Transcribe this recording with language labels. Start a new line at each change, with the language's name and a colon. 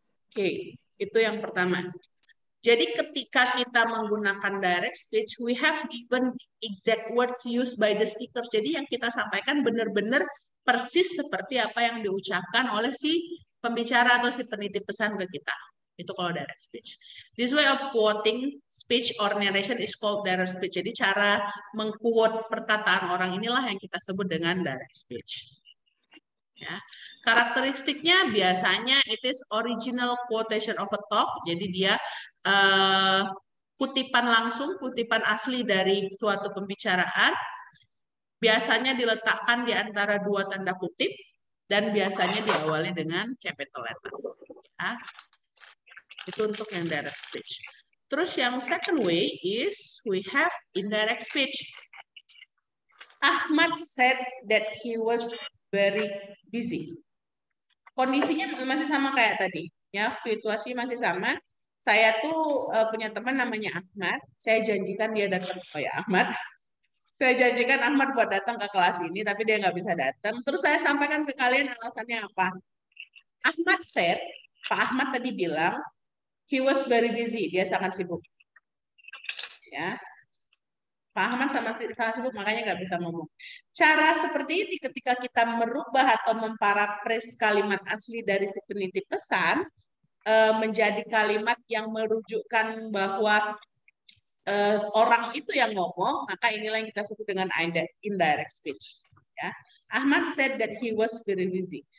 Indonesian: Oke, itu yang pertama. Jadi ketika kita menggunakan
English: direct speech, we have given exact words used by the speakers.
Indonesian: Jadi yang kita sampaikan benar-benar persis seperti apa yang diucapkan oleh si pembicara atau si penitip pesan ke kita. Itu kalau direct speech.
English: This way of quoting speech or narration is called direct speech.
Indonesian: Jadi cara mengquote perkataan orang inilah yang kita sebut dengan direct speech. Ya. Karakteristiknya biasanya
English: it is original quotation of a talk,
Indonesian: jadi dia kutipan langsung, kutipan asli dari suatu pembicaraan, biasanya diletakkan di antara dua tanda kutip, dan biasanya diawali dengan capital letter. Ya. Itu untuk yang
English: direct speech.
Indonesian: Terus yang
English: second way is we have indirect speech. Ahmad said that he was very busy.
Indonesian: Kondisinya masih sama kayak tadi, ya, situasi masih sama. Saya tuh punya teman namanya Ahmad. Saya janjikan dia datang. Oh ya Ahmad, saya janjikan Ahmad buat datang ke kelas ini, tapi dia nggak bisa datang. Terus saya sampaikan ke kalian alasannya apa.
English: Ahmad said,
Indonesian: Pak Ahmad tadi bilang,
English: he was very busy.
Indonesian: Dia sangat sibuk. Ya. Pak Ahmad sangat sibuk, makanya nggak bisa ngomong. Cara seperti ini ketika kita merubah atau memparaphrase kalimat asli dari si penitip pesan menjadi kalimat yang merujukkan bahwa orang itu yang ngomong, maka inilah yang kita sebut dengan indirect speech. Ya.
English: Ahmad said that he was very busy.